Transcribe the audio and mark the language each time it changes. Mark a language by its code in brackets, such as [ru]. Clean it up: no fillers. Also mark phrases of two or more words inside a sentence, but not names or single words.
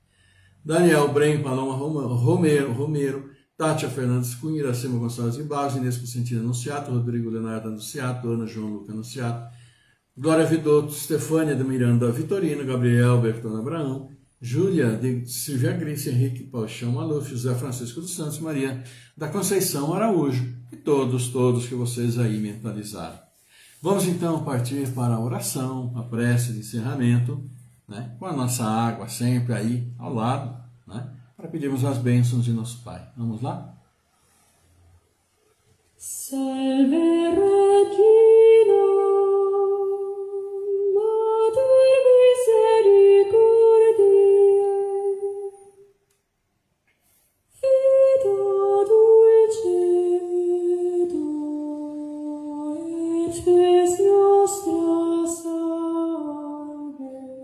[pt] Daniel Brem, Paloma Romero, Tátia Fernandes Cunha, Iracema Gonçalves de Barros, Inês Constantina Anunciato, Rodrigo Leonardo Anunciato, Ana João Luca Anunciato, Glória Vidotto, Stefânia de Miranda Vitorino, Gabriel Bertone Abraão, Júlia de Silvia Grícia, Henrique Paixão Maluf, José Francisco dos Santos, Maria da Conceição Araújo e todos que vocês aí mentalizaram. Vamos então partir para a oração, a prece de encerramento, né, com a nossa água sempre aí ao lado, né, para pedirmos as bênçãos de nosso Pai. Vamos lá? [la] Salve Regina, Mater Misericordiae, Vita dulcedo, et spes nostra salve.